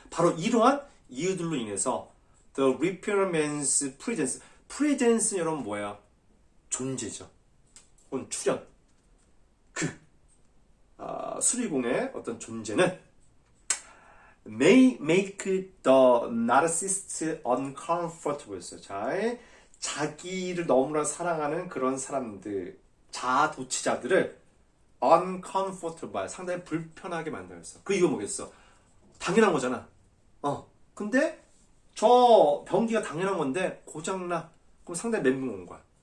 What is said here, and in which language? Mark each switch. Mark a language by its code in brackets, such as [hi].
[ko] 바로 이러한 이유들로 인해서 [en] the repairman's presence. [ko] presence는 여러분 뭐야? 존재죠. 혹은 출현. 수리공의 어떤 존재는 [en] may make the narcissist uncomfortable [ko] 했어요. 자, 자기를 너무나 사랑하는 그런 사람들, 자아도취자들을 uncomfortable, 상당히 불편하게 만들었어. 그 이거 뭐겠어? 당연한 거잖아. 근데 저 변기가 당연한 건데 고장나. 그럼 상당히 멘붕 온 거야.